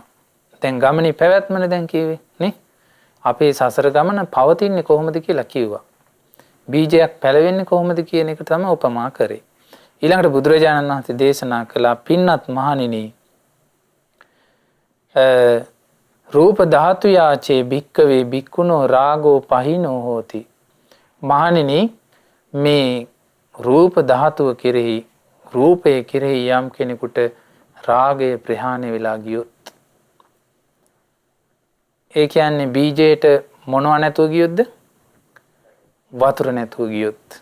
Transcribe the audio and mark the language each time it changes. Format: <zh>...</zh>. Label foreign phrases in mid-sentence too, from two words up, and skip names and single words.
<si>දැන් ගමනේ පැවැත්මනේ දැන් කියවේ නේ. අපේ සසර ගමන පවතින්නේ කොහොමද කියලා කිව්වා. බීජයක් පැලවෙන්නේ කොහොමද කියන එක තමයි උපමා කරේ. ඊළඟට බුදුරජාණන් වහන්සේ දේශනා කළා පින්වත් මහණෙනි</si> <pi>රූප ධාතු යාචේ භික්කවේ භික්ඛුනෝ රාගෝ පහිනෝ හෝති.</pi> <si>මහණෙනි මේ රූප ධාතුව කෙරෙහි රූපයේ කෙරෙහි යම් කෙනෙකුට රාගය ප්‍රහාණය වෙලා ගියොත් ඒ කියන්නේ බීජයට මොනව නැතුව ගියොත්ද? වතුර නැතුව ගියොත්.</si>